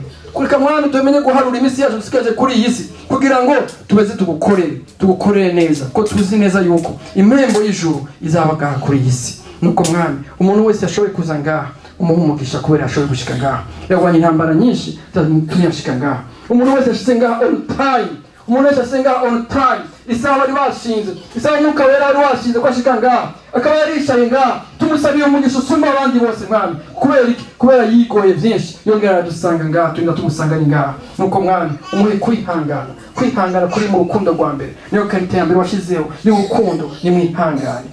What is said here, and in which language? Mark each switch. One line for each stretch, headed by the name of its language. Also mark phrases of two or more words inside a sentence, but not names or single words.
Rundi: Kureka mwami tumenye ko harura iminsi yacu dusigaje kuri iyi si kugira ngo tubeze tugukorere neza, ko tuzi neza yuko impembo y'ijuru izabagaha kuri iyi si. Nuko mwami umuntu wese yashoboye kuza ngaha umuha umugisha kubera yashoboye gushika ngaha. Yagwanye intambara nyinshi zatumye ashika ngaha. Umuntu wese yashitse ngaha
English: on time,
Rundi: umuntu wese yashitse ngaha
English: on time
Rundi: isaha bari bashinze, isaha Mwuka Wera wari washinze ko ashika ngaha akaba yarishaye ngaha. Tumusabiye umugisha usumba abandi bose mwami, kubera yigoye byinshi yongera aradusanga ngaha, turinda tumusanga ni ngaha. Nuko mwami umuhe kwihangana kuri mu rukundo rwa mbere, niyo karita ya mbere washizeho y'urukundo, ni mwihangane.